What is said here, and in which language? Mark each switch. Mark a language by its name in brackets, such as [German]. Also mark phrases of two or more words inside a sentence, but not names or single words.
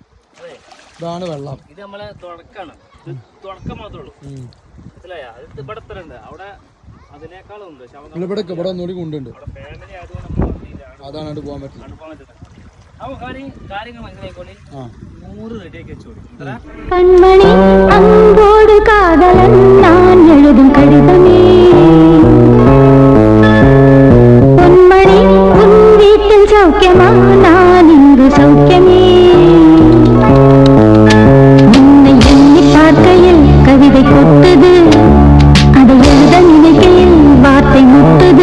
[Malayalam] ഇതാണ് വെള്ളം. ഇത് നമ്മളെ തുടക്കാണ്, തുടക്കം മാത്രമേ ഉള്ളൂ. മനസ്സിലായ? അത് ഇവിടെ തന്നെ ഉണ്ട്, അവിടെ അതിനേക്കാളും ഉണ്ട്. ഇവിടെ ഒന്നുകൂടി കൊണ്ടുണ്ട്. ഫാമിലി ആയതുകൊണ്ട് അതാണ് പോകാൻ പറ്റില്ല. അപ്പൊ കാര്യങ്ങൾ മനസ്സിലായിക്കോളി. 100 റെഡിയാക്കി വെച്ചോളി. [Tamil] கண்மணி அன்போடு காதலன் நான் எழுதும் கடிதமே, பொன்மணி உன் வீட்டில் சௌக்கியமா, நான் இங்கு சௌக்கியமே. உன்னை எண்ணி பார்க்கையில் கவிதை கொட்டுது, அதை எழுத நினைக்கையில் வார்த்தை முட்டுது.